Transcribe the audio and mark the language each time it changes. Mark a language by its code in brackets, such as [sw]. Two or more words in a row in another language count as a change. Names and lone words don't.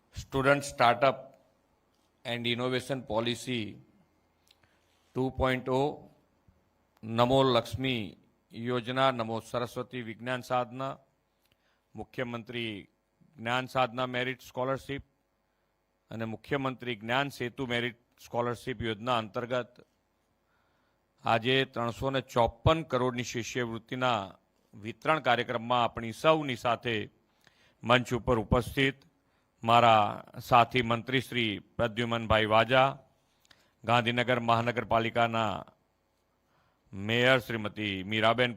[gu] Student Startup and Innovation Policy 2.0, नमो लक्ष्मी योजना, नमो सरस्वती विज्ञान साधना, मुख्यमंत्री ज्ञान साधना मेरिट स्कॉलरशिप અને મુખ્યમંત્રી જ્ઞાન સેતુ મેરિટ સ્કોલરશિપ યોજના અંતર્ગત આજે 354 કરોડની શિષ્યવૃત્તિના વિતરણ કાર્યક્રમમાં આપણી સૌની સાથે મંચ ઉપર ઉપસ્થિત મારા સાથી મંત્રી શ્રી પ્રદ્યુમનભાઈ વાજા, ગાંધીનગર મહાનગરપાલિકાના મેયર શ્રીમતી મીરાબેન